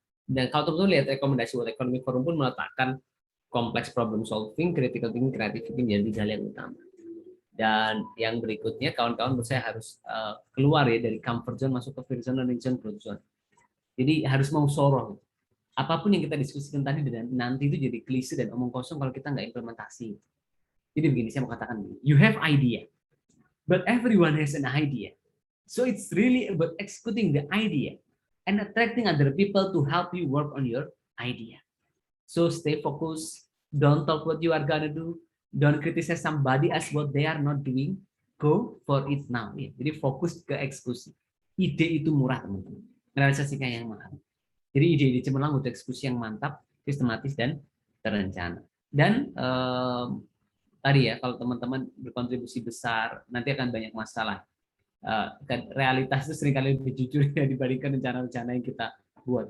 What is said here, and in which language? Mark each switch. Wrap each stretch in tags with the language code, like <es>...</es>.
<id>Dan kalau teman-teman lihat rekomendasi World Economic Forum pun meletakkan complex problem solving, critical thinking, creativity menjadi tiga hal yang utama. Dan yang berikutnya kawan-kawan menurut saya harus keluar ya dari comfort zone masuk ke free zone dan zone growth zone. Jadi harus mau soroh. Apapun yang kita diskusikan tadi dan nanti itu jadi klise dan omong kosong kalau kita nggak implementasi. Jadi begini, saya mau katakan,</id> <en>you have idea, but everyone has an idea. So it's really about executing the idea and attracting other people to help you work on your idea. So stay focused, don't talk what you are gonna do, don't criticize somebody as what they are not doing, go for it now.</en> <id>Ya. Jadi fokus ke eksekusi. Ide itu murah teman-teman, realisasinya yang mahal. Jadi ide-ide cemerlang untuk eksekusi yang mantap, sistematis dan terencana. Dan tadi ya, kalau teman-teman berkontribusi besar, nanti akan banyak masalah. Realitas itu seringkali lebih jujur ya, dibandingkan rencana-rencana yang kita buat.</id>